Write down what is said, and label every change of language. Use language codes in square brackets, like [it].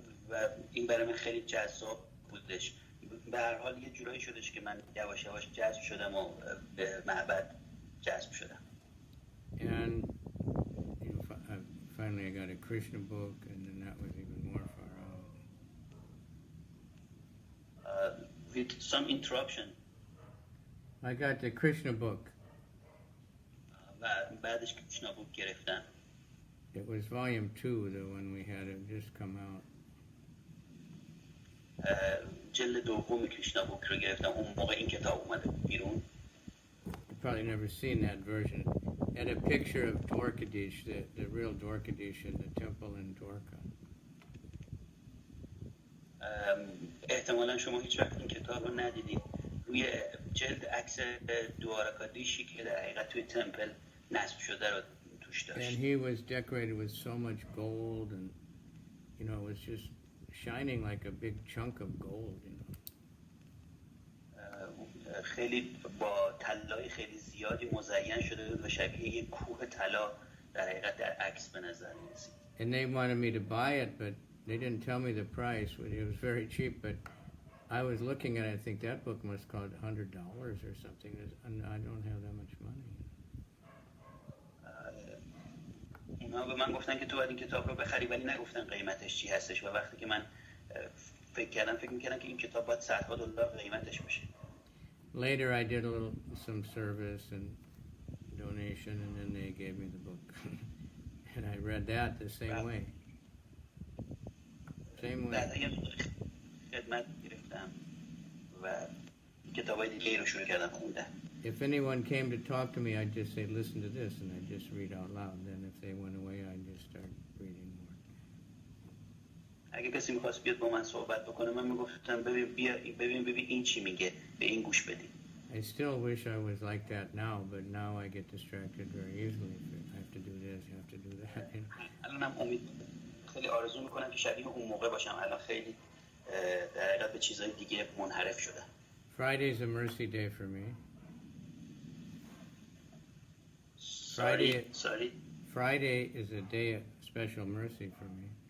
[fa] و این برای من خیلی جذاب بودش. به هر حال یه جورایی شدش که من یواش یواش جذب شدم و به معبد جذب شدم. [en] And you know, finally I got a Krishna book, and then that was even more far out. With some interruption. I got the Krishna book. [fa] و بعدش کریشنا بوک گرفتم. [en] It was volume 2, the one we had it just come out. [fa] جلد دوم کریشنا بوک رو گرفتم. اون موقع این کتاب اومده بیرون. [en] You've probably never seen that version. It had a picture of Dwarkadish, the real Dwarkadish in the temple in Dwarka. [fa] احتمالا شما هیچ وقت این کتاب رو ندیدید. روی جلد عکس دوارکادیشی که در حقیقت توی تمپل نصب شده رو توش داشت. [en] And he was decorated with so much gold, and you know, it was just shining like a big chunk of gold, you know. [fa] خیلی با طلای خیلی زیادی مزین شده بود و شبیه یک کوه طلا در حقیقت در عکس به نظر می‌رسید. [en] And they wanted me to buy it, but they didn't tell me the price. It was very cheap, but I was looking at it. I think that book must cost $100 or something, and I don't have that much money. [fa] اونا به من گفتن که تو باید این کتاب رو بخری، ولی نگفتن قیمتش چی هستش و وقتی که من فکر می‌کردم که این کتاب باید صدها دلار قیمتش باشه. [en] Later, I did some service and donation, and then they gave me the book, and I read that the same way. Same way. [fa] بعد خدمت گرفتم و کتابای دیگه رو شروع کردم خوندن. [en] If anyone came to talk to me, I'd just say, listen to this, and I'd just read out loud. Then if they went away, I'd just start reading more. [fa] اگه کسی می‌خواست بیاد با من صحبت بکنه من میگفتم ببین این چی میگه، به این گوش بدید. [en] I still wish I was like that now, but now I get distracted very easily. If I have to do this, you have to do that. You know? [fa] الانم خیلی آرزو میکنم که شبیه اون موقع باشم. الان خیلی در حقیقت به چیزهای دیگه منحرف شدم. [en] Friday's a mercy day for me. Sorry. Friday is a day of special mercy for me.